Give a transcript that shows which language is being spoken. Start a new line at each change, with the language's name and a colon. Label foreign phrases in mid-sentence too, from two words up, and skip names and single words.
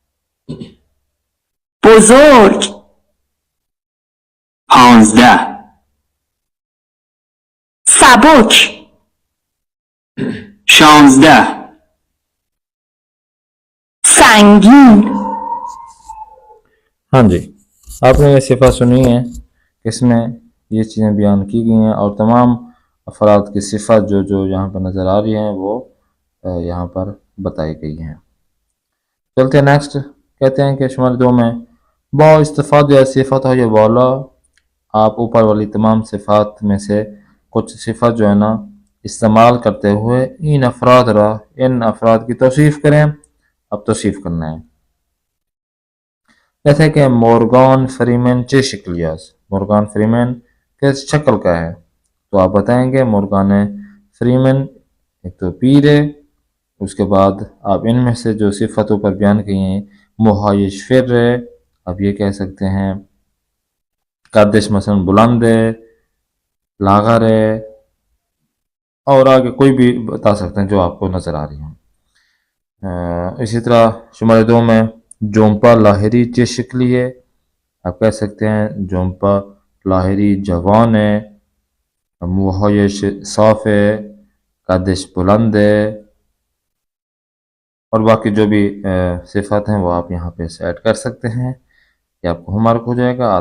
Persian: بزرگ 15 سبک 16 سنگین
Urdu: ہاں جی آپ نے یہ صفات سنی ہے کہ اس میں یہ چیزیں بیان کی گئی ہیں اور تمام افراد کی صفات جو یہاں پر نظر آ رہی ہیں وہ یہاں پر بتائی گئی ہیں۔ چلتے ہیں نیکسٹ، کہتے ہیں کہ شمال 2 میں
Persian: با استفادہ صفات
Urdu: ہو یا والا، آپ اوپر والی تمام صفات میں سے کچھ صفات جو ہے نا استعمال کرتے ہوئے ان افراد کی توصیف کریں۔ اب توصیف کرنا ہے، جیسے کہ مورگان فریمن
Persian: چه شکلی است،
Urdu: مورگان فریمن کس شکل کا ہے، تو آپ بتائیں گے مورگان فریمن ایک تو پیر ہے، اس کے بعد آپ ان میں سے جو صفتوں پر بیان کی ہیں محایش فر ہے، آپ یہ کہہ سکتے ہیں قدش مثلا بلند ہے، لاغر ہے، اور آگے کوئی بھی بتا سکتے ہیں جو آپ کو نظر آ رہی ہیں۔ اسی طرح شمال 2 میں جومپا لاہری
Persian: چه شکلی
Urdu: ہے، آپ کہہ سکتے ہیں جومپا لاہری جوان ہے، موہایش صاف ہے، قدش بلند ہے، اور باقی جو بھی صفات ہیں وہ آپ یہاں پہ ایڈ کر سکتے ہیں، یہ آپ کو
English: home work
Urdu: ہو جائے گا۔